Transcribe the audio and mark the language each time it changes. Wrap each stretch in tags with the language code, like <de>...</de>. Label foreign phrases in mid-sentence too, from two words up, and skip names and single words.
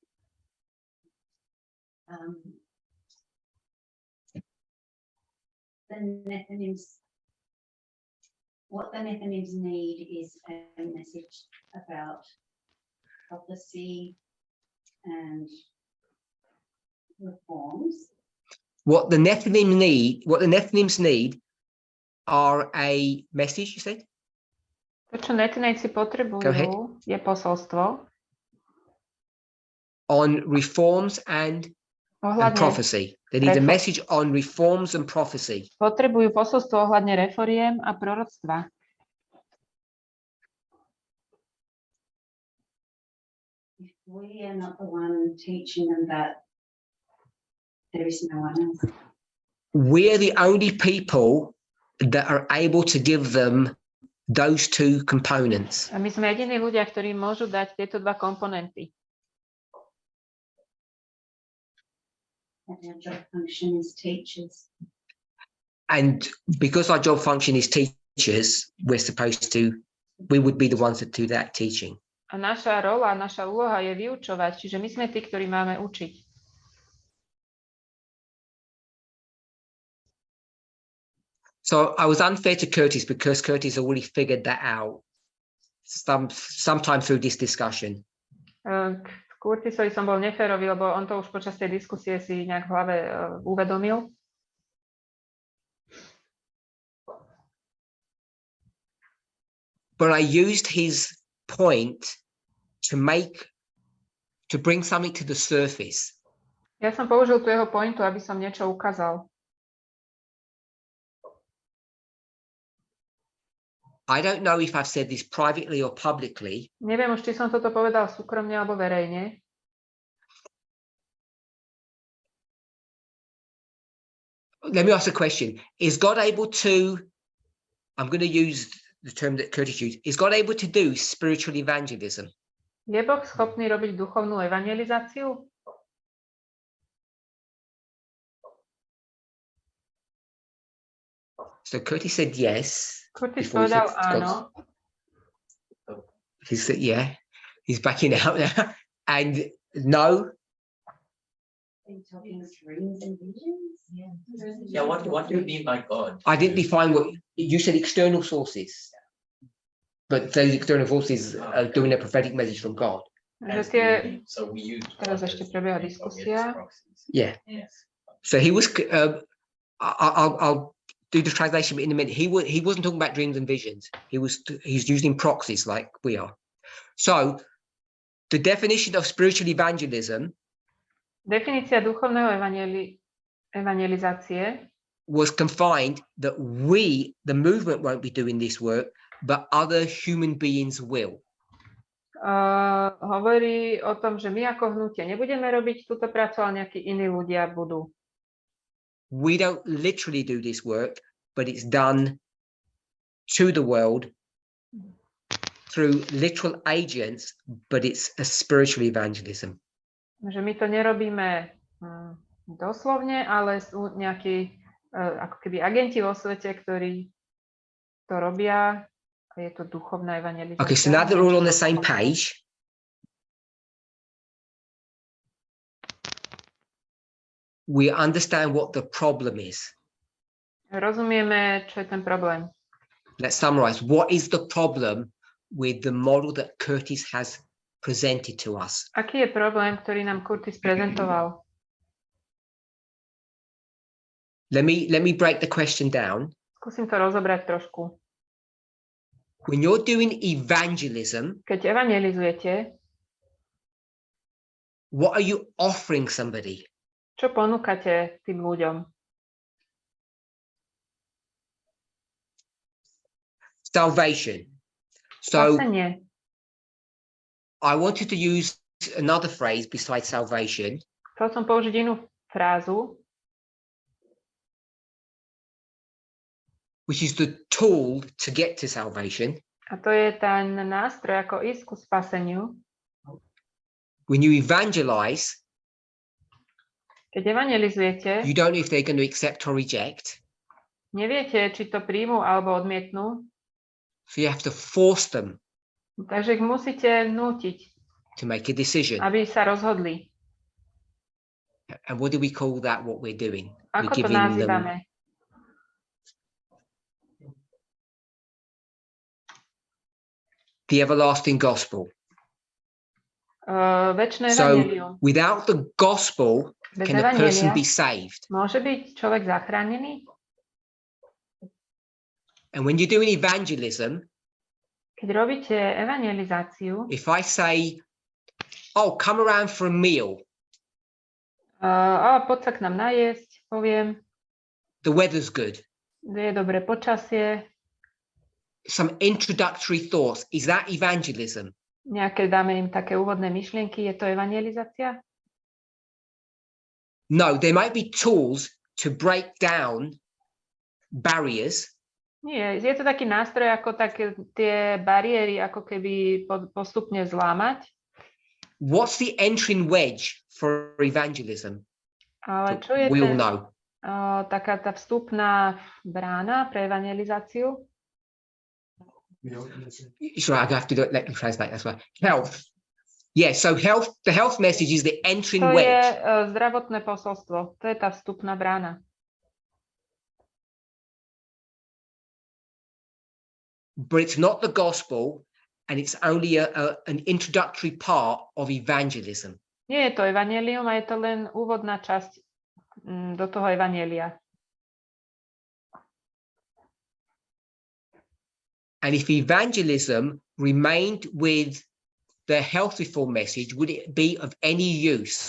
<en>The Nethinims, what the Nethinims need is a message about prophecy and reforms. What the Nethinims need are a message, you said? To,</en> <sk>čo netinejci potrebujú, je posolstvo</sk> <en>on reforms and prophecy. They need a message on reforms and prophecy.</en> <sk>Potrebujú posolstvo ohľadne reforiem a proroctva.</sk> <en>If we are not the one teaching them that, there is no one else. We're the only people that are able to give them those two components.</en> <sk>A my sme jediní ľudia, ktorí môžu dať tieto dva komponenty.</sk> <en>And our job function is teachers. And because our job function is teachers, we would be the ones that do that teaching.</en> <sk>A naša rola, naša úloha je vyučovať, čiže my sme tí, ktorí máme učiť.</sk> <en>So I was unfair to Curtis because Curtis already figured that out sometime through this discussion.</en> <sk>Curtisovi som bol neférový, lebo on to už počas tej diskusie si nejak v hlave uvedomil.</sk> <en>But I used his point to bring something to the surface.</en> <sk>Ja som použil tu jeho pointu, aby som niečo ukázal.</sk> <en>I don't know if I've said this privately or publicly.</en> <sk>Neviem už, či som toto povedal súkromne alebo verejne.</sk> <en>Let me ask a question. Is God able to, I'm going to use the term that Curtis used, is God able to do spiritual evangelism?</en> <sk>Je Boh schopný robiť duchovnú evanjelizáciu?</sk> <en>So Curtis said yes.</en> <sk>Curtis povedal áno.</sk> <en>He said, yeah, he's backing out now. And no. Are you talking dreams and visions? Yeah, what do you mean by God? I didn't define what you said. External sources, but those external sources are doing a prophetic message from God.</en> <sk>Že</sk> <en>As</en> <sk>tie,</sk> <en>so we use</en> <sk>teraz</sk> <en>God</en> <sk>ešte</sk> <en>as</en> <sk>prebieha</sk> <en>the</en> <sk>diskusia.</sk> <en>proxies. Yeah. Yes. So he was. I'll do the translation in a minute. He wasn't talking about dreams and visions. He's using proxies like we are. So the definition of spiritual evangelism</en> <sk>Definícia duchovného evanjelizácie</sk> <en>was confined that we, the movement, won't be doing this work, but other human beings will.</en> <sk>hovorí o tom, že my ako hnutie nebudeme robiť túto prácu, ale nejakí iní ľudia budú.</sk> <en>We don't literally do this work, but it's done to the world through literal agents, but it's a spiritual evangelism.</en> <sk>Že my to nerobíme doslovne, ale sú nejakí ako keby agenti vo svete, ktorí to robia. A je to duchovná evangelizácia.</sk> <en>Okay, so now that we're all on the same page, we understand what the problem is.</en> <sk>Rozumieme, čo je ten problém.</sk> <en>Let's summarize. What is the problem with the model that Curtis has presented to us?</en> <sk>Aký je problém, ktorý nám Curtis prezentoval?</sk> <en>Let me break the question down.</en> <sk>Skúsim to rozobrať trošku.</sk> <en>When you're doing evangelism,</en> <sk>Keď evangelizujete,</sk> <en>what are you offering somebody?</en> <sk>čo ponúkate tým ľuďom?</sk> <en>Salvation. So</en> <sk>Spasenie.</sk> <en>I wanted to use another phrase besides salvation,</en> <sk>Chcel som použiť inú frázu,</sk> <en>which is the tool to get to salvation.</en> <sk>a to je ten nástroj, ako ísť ku spaseniu.</sk> <en>When you evangelize,</en> <sk>Keď evangelizujete,</sk> <en>you don't know if they're going to accept or reject.</en> <sk>neviete, či to príjmu alebo odmietnú,</sk> <en>So you have to force them</en> <sk>takže ich musíte nútiť,</sk> <en>to make a decision.</en> <sk>aby sa rozhodli.</sk> <en>And what do we call that, what we're doing? We're</en> <sk>Ako to</sk> <en>giving them</en> <sk>nazývame?</sk> <en>the everlasting gospel.</en> <sk>Večné</sk> <en>So</en> <sk>evanjelium.</sk> <en>without the gospel,</en> <sk>Bez</sk> <en>can a person</en> <sk>evanjelia</sk> <en>be saved?</en> <sk>môže byť človek zachránený?</sk> <en>And when you're doing evangelism,</en> <sk>Keď robíte evangelizáciu,</sk> <en>if I say, oh, come around for a meal,</en> <sk>poď sa k nám najesť, poviem,</sk> <en>the weather's good.</en> <sk>je dobré počasie,</sk> <en>Some introductory thoughts. Is that evangelism?</en> <sk>nejaké dáme im také úvodné myšlienky, je to evangelizácia?</sk> <en>No, there might be tools to break down barriers,</en> <sk>Nie, je to taký nástroj, ako také tie bariéry, ako keby postupne zlámať.</sk> <en>what's the entering wedge for evangelism?</en> <sk>Ale čo je</sk> <en>We all</en> <sk>ten,</sk> <en>know.</en> <sk>taká tá vstupná brána pre evangelizáciu?</sk> <en>Sorry, I have to let me translate. That's why. Health. Yeah, so health, the health message is the entering</en> <sk>To je</sk> <en>wedge.</en> <sk>zdravotné posolstvo, to je tá vstupná brána.</sk> <en>But it's not the gospel, and it's only an introductory part of evangelism.</en> <sk>Nie je to evanjelium, a je to len úvodná časť do toho evanjelia.</sk> <en>And if evangelism remained with the health reform message, would it be of any use?</en>